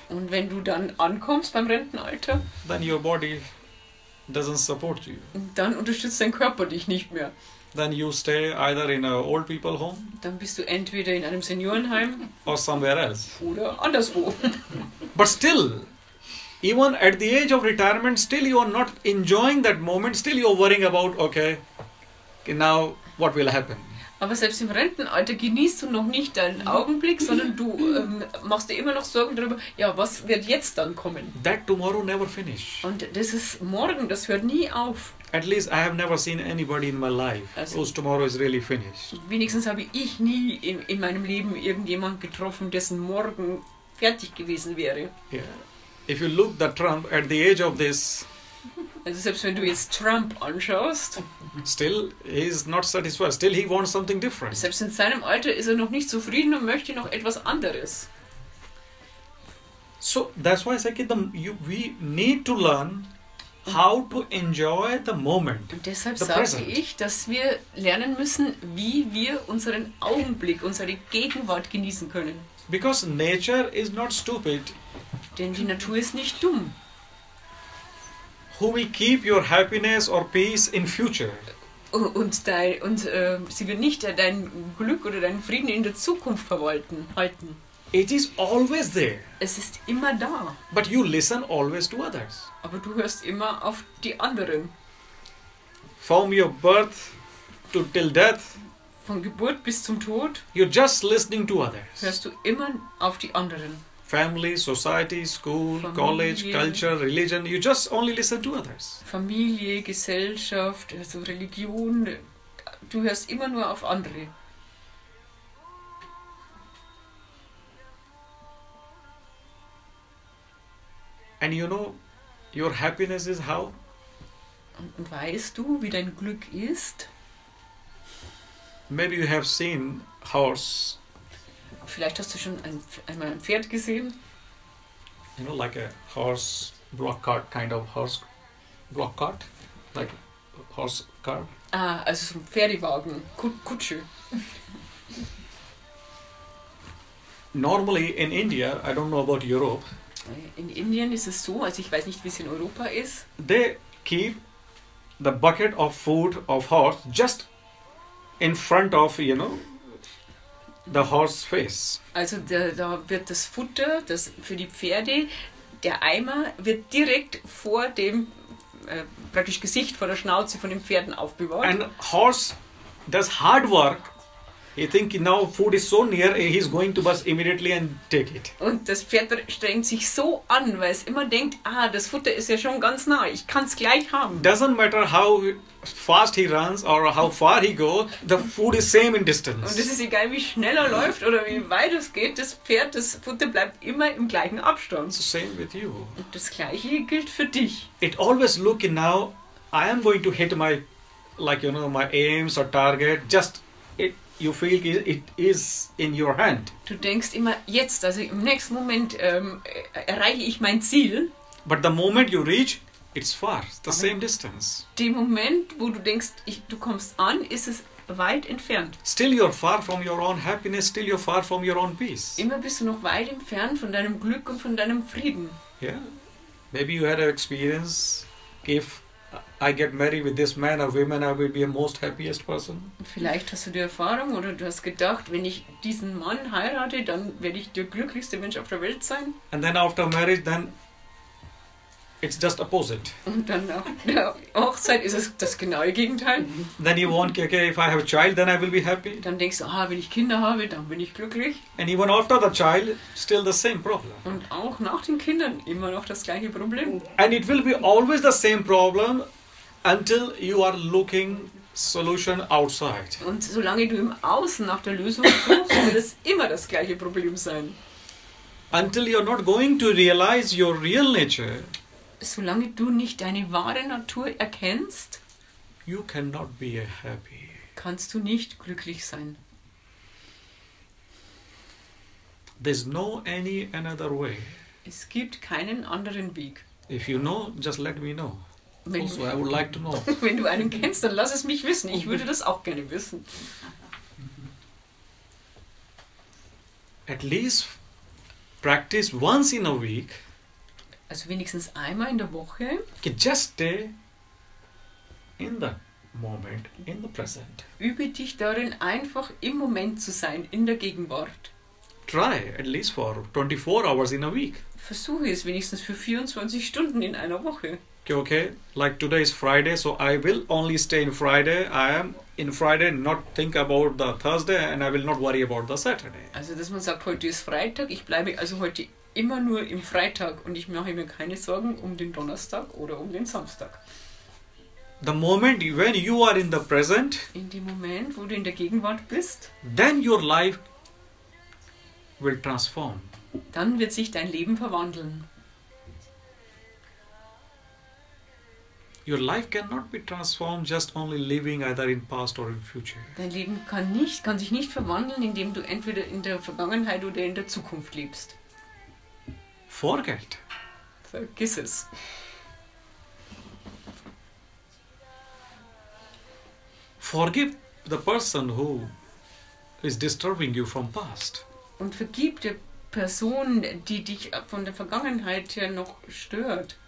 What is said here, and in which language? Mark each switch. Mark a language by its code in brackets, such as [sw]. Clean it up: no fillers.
[de] Und wenn du dann ankommst beim Rentenalter, [en] then your body doesn't support you. [de] dann unterstützt dein Körper dich nicht mehr. [en] Then you stay either in a old people home [de] Dann bist du entweder in einem Seniorenheim [en] or somewhere else. [de] oder anderswo. [en] But still, even at the age of retirement, still you are not enjoying that moment. Still you are worrying about, okay, now what will happen? [de] Aber selbst im Rentenalter genießt du noch nicht deinen Augenblick, sondern du machst dir immer noch Sorgen darüber, ja, was wird jetzt dann kommen? [en] That tomorrow never finish. [de] Und das ist morgen, das hört nie auf. [en] At least I have never seen anybody in my life whose tomorrow is really finished. [de] Wenigstens habe ich nie in meinem Leben irgendjemand getroffen, dessen Morgen fertig gewesen wäre. [en] Yeah. If you look at Trump at the age of this, [de] Also selbst wenn du jetzt Trump anschaust, [en] still he is not satisfied. Still he wants something different. [de] selbst in seinem Alter ist er noch nicht zufrieden und möchte noch etwas anderes. [en] So that's why I say we need to learn how to enjoy the moment. [de] Und deshalb [en] The [de] sage [en] present. [de] ich, dass wir lernen müssen, wie wir unseren Augenblick, unsere Gegenwart genießen können. [en] Because nature is not stupid. [de] Denn die Natur ist nicht dumm. [en] Who will keep your happiness or peace in future? [de] Und sie wird nicht dein Glück oder deinen Frieden in der Zukunft halten. [en] It is always there. [de] Es ist immer da. [en] But you listen always to others. [de] Aber du hörst immer auf die anderen. [en] From your birth to till death, [de] Von Geburt bis zum Tod [en] you're just listening to others. [de] hörst du immer auf die anderen. [en] Family, society, school, [de] Familie. [en] college, culture, religion, you just only listen to others. [de] Familie, Gesellschaft, also Religion. Du hörst immer nur auf andere. [en] And you know, your happiness is how? [de] Und weißt du, wie dein Glück ist? [en] Maybe you have seen horse, [de] Vielleicht hast du schon einmal ein Pferd gesehen. [en] you know, like a horse block cart, kind of horse block cart, like horse cart. [de] Ah, also so ein Pferdewagen, Kutsche. [en] Normally in India, I don't know about Europe, [de] In Indien ist es so, also ich weiß nicht, wie es in Europa ist, [en] they keep the bucket of food of horse just in front of, you know, the horse face. [de] also da wird das Futter, das für die Pferde, der Eimer wird direkt vor dem praktisch Gesicht, vor der Schnauze von den Pferden aufbewahrt. [en] And horse does hard work. He think now food is so near, he's going to bust immediately and take it. [de] Und das Pferd strengt sich so an, weil es immer denkt, das Futter ist ja schon ganz nah, ich kann es gleich haben. [en] Doesn't matter how fast he runs or how far he goes, the food is same in [de] Und [en] distance. [de] es ist egal, wie schnell er läuft oder wie weit es geht, das Pferd, das Futter bleibt immer im gleichen Abstand. [en] It's the same with you. [de] Und das Gleiche gilt für dich. [en] It always look in now, I am going to hit my, like, you know, my aims or target, just you feel it is in your hand. [de] Du denkst immer, jetzt, also im nächsten Moment erreiche ich mein Ziel. [en] But the moment you reach, it's far, the same distance. [de] Dem Moment, wo du denkst, du kommst an, ist es weit entfernt. [en] Still you're far from your own happiness, still you're far from your own peace. [de] Immer bist du noch weit entfernt von deinem Glück und von deinem Frieden. [en] Yeah. Maybe you had an experience, if I get married with this man or woman, I will be the most happiest person. [de] Und vielleicht hast du die Erfahrung oder du hast gedacht, wenn ich diesen Mann heirate, dann werde ich der glücklichste Mensch auf der Welt sein. [en] And then after marriage, then it's just opposite. [de] Und dann nach der Hochzeit ist es das genaue Gegenteil. [en] Then you want, okay, if I have a child, then I will be happy. [de] Dann denkst du, wenn ich Kinder habe, dann bin ich glücklich. [en] And even after the child, still the same problem. [de] Und auch nach den Kindern immer noch das gleiche Problem. [en] And it will be always the same problem until you are looking solution outside. [de] Und solange du im Außen nach der Lösung suchst, wird es immer das gleiche Problem sein. [en] Until you're not going to realize your real nature, [de] Solange du nicht deine wahre Natur erkennst, [en] you cannot be happy. [de] kannst du nicht glücklich sein. [en] There's no any another way. [de] Es gibt keinen anderen Weg. [en] If you know, just let me know. [de] Wenn Also, du, [en] I would like to know. [de] wenn du einen kennst, dann lass es mich wissen. Ich würde das auch gerne wissen. [en] At least practice once in a week. [de] Also wenigstens einmal in der Woche. [en] Just stay in the moment, in the present. [de] Übe dich darin, einfach im Moment zu sein, in der Gegenwart. [en] Try at least for 24 hours in a week. [de] Versuche es wenigstens für 24 Stunden in einer Woche. [en] Okay, like today is Friday, so I will only stay in Friday. I am in Friday, not think about the Thursday, and I will not worry about the Saturday. [de] Also dass man sagt, heute ist Freitag, ich bleibe also heute immer nur im Freitag und ich mache mir keine Sorgen um den Donnerstag oder um den Samstag. [en] The moment when you are in the present, [de] In dem Moment, wo du in der Gegenwart bist, [en] then your life will transform. [de] dann wird sich dein Leben verwandeln. [en] Your life cannot be transformed just only living either in past or in future. [de] Dein Leben kann sich nicht verwandeln, indem du entweder in der Vergangenheit oder in der Zukunft lebst. [en] Forget. [de] Vergiss es. [en] Forgive the person who is disturbing you from past. [de] Und vergib der Person, die dich von der Vergangenheit her noch stört.